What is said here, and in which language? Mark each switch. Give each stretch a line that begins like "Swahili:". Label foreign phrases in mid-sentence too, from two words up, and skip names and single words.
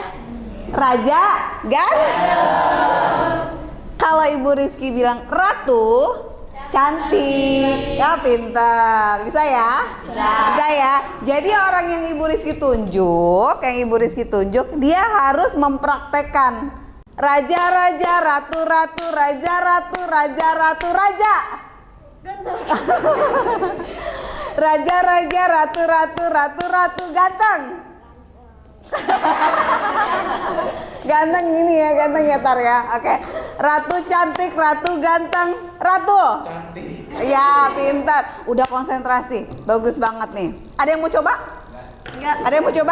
Indonesian: Raja ganteng. Kalau Ibu Rizky bilang ratu, cantik. Ya, pintar. Bisa ya? Bisa ya. Jadi orang yang Ibu Rizky tunjuk, dia harus mempraktekkan raja, raja, ratu, ratu, raja, ratu, raja, ratu, raja. Raja, raja, ratu, ratu, ratu, ratu, ganteng. Ganteng gini ya, ganteng ya Tar ya. Oke. Ratu cantik, ratu ganteng, ratu. Cantik. Ya, pintar. Udah konsentrasi. Bagus banget nih. Ada yang mau coba? Enggak. Ada yang mau coba?